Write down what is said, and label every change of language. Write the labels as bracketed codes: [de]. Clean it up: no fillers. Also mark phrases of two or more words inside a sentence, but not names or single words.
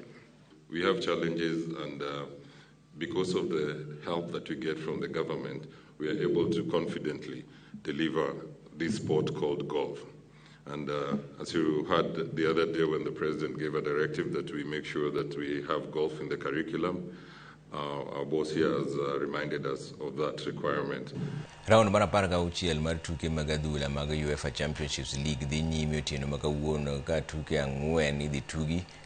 [en] We have challenges, and because of the help that we get from the government, we are able to confidently deliver this sport called golf. And as you heard the other day when the president gave a directive that we make sure that we have golf in the curriculum, our boss here has reminded us of that requirement. [luo] Round mar 16 mar tuke mag adhula mag UEFA Championships League dhi nyime otieno ma kawuono ka tuke ang'wen idhi tugi